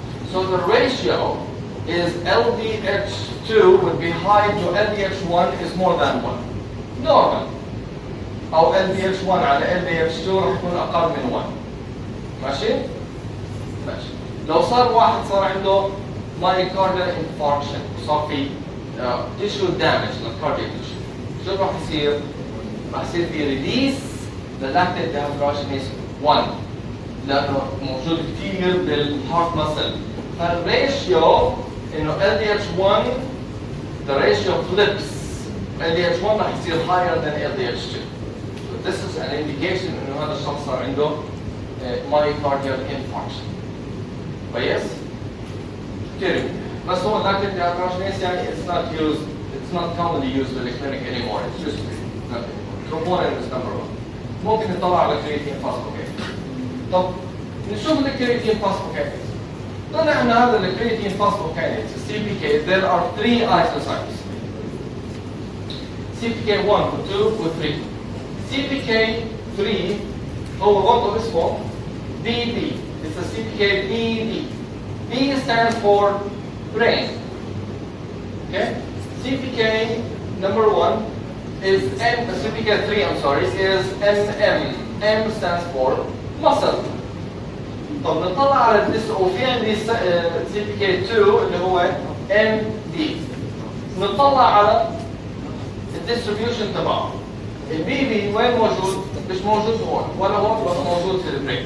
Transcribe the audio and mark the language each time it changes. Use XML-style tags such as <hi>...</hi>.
<en>So the ratio is LDH2 would be high to LDH1 is more than 1 normal.</en> <ar>أو LDH1 على LDH2 راح يكون أقل من 1. ماشي؟ ماشي. لو صار واحد صار عنده myocardial infarction وصار في tissue damage للcardiac tissue، شو راح يصير؟ راح يصير في release للactate dehydrogenase 1 لأنه موجود كثير بالheart muscle. فالريشيو إنه</ar> <en>LDH1 the ratio flips. LDH1</en> <ar>راح يصير</ar> <en>higher than LDH2. This is an indication</en> <ar>إنه هذا الشخص صار عنده</ar> <en>myocardial infarction.</en> <ar>كويس؟ كثير. بس هو</ar> <en>lactate dehydrogenase</en> <ar>يعني</ar> <en>it's not commonly used in the clinic anymore. It's just not anymore. Troponin is number 1.</en> <ar>ممكن نطلع على creatine phosphokinase. طب نشوف الكرياتين phosphokinase. طلع ان هذا الكرياتين</ar> <en>phosphokinase CPK there are 3 isozymes. CPK 1 و 2 و 3.</en> <ar>CPK 3 هو برضه اسمه BB.</ar> <en>It's a CPK BB. B stands for brain. Okay? CPK number 1 is CPK 3 I'm sorry is MM. M stands for muscle.</en> <ar>طب نطلع على وفي عندي CPK 2 اللي هو MD. نطلع على الديستريبيوشن تبعه. البي بي وين موجود؟ مش موجود هون ولا هون بس موجود في البرين.</ar>